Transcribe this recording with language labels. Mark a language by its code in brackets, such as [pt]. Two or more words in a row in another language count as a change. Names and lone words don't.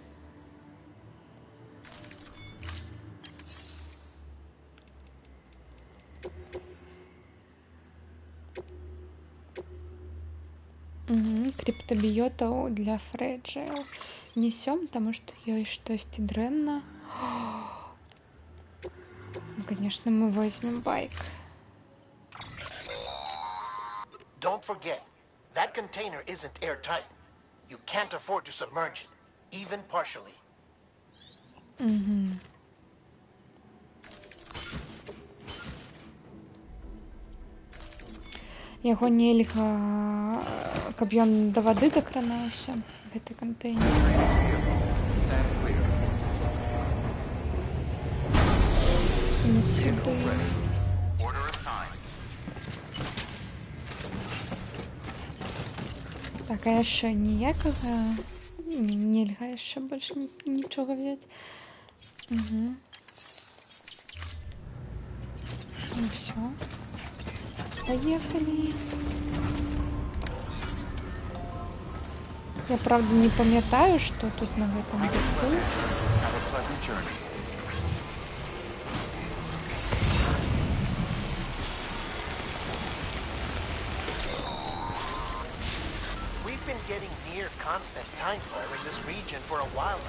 [be] Криптобиотаў для Фрэджайл несём, таму што ёй штосьці дрэнна. [ru] Ну, конечно, мы возьмем байк. [en] Don't forget, that container isn't airtight. You can't afford to submerge it, even partially. [be] Яго нельга, каб ён да вады дакранаўся, гэты кантэйнер. Ну, сюды. Так, а яшчэ ніякага нельга яшчэ больш нічога взяць. [ru] Ну все. Поехали. [uk] Я, правда, не пам'ятаю, що тут на [be] гэтым боку. [en] Have a pleasant journey. We've been getting near constant timefall in this region for a while now.